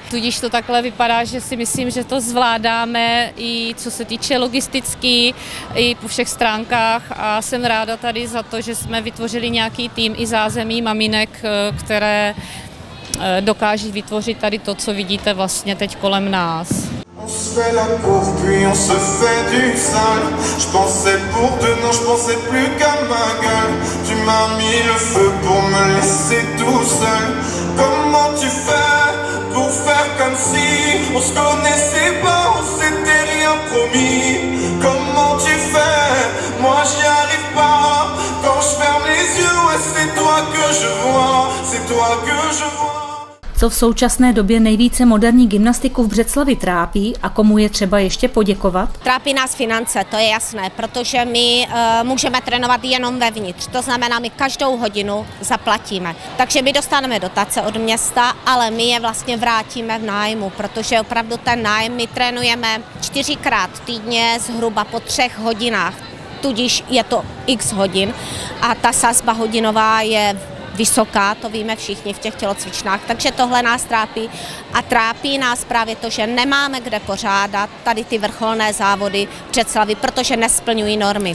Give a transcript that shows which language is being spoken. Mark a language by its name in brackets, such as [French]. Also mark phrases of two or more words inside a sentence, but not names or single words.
[Czech] Tudíž to takhle vypadá, že si myslím, že to zvládáme i co se týče logisticky, i po všech stránkách a jsem ráda tady za to, že jsme vytvořili nějaký tým i zázemí maminek, které dokáží vytvořit tady to, co vidíte vlastně teď kolem nás. [French] On se fait la cour, puis on se fait du sale. Je pensais pour demain, je pensais plus qu'à ma gueule. Tu m'as mis le feu pour me laisser tout seul. Comment tu fais pour faire comme si on se connaissait pas, on s'était rien promis. Comment tu fais, moi j'y arrive pas. Quand je ferme les yeux, ouais, c'est toi que je vois, c'est toi que je vois. [Czech] Co v současné době nejvíce moderní gymnastiku v Břeclavi trápí a komu je třeba ještě poděkovat? Trápí nás finance, to je jasné, protože my můžeme trénovat jenom vevnitř, to znamená, my každou hodinu zaplatíme. Takže my dostaneme dotace od města, ale my je vlastně vrátíme v nájmu, protože opravdu ten nájem my trénujeme 4krát týdně zhruba po 3 hodinách, tudíž je to x hodin a ta sazba hodinová je vysoká, to víme všichni v těch tělocvičnách, takže tohle nás trápí a trápí nás právě to, že nemáme kde pořádat tady ty vrcholné závody v Břeclavi, protože nesplňují normy.